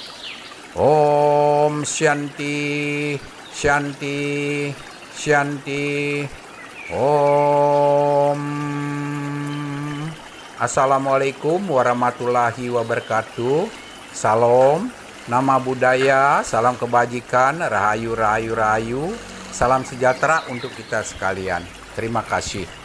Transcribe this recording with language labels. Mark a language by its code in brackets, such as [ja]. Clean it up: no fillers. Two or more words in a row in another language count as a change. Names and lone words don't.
[sa] ॐ शान्ति, शान्ति, शान्ति. Om. [ar] السلام عليكم ورحمة الله وبركاته. [id] Salam, nama budaya, salam kebajikan, [jv] rahayu, rahayu, rahayu. [id] Salam sejahtera untuk kita sekalian. Terima kasih.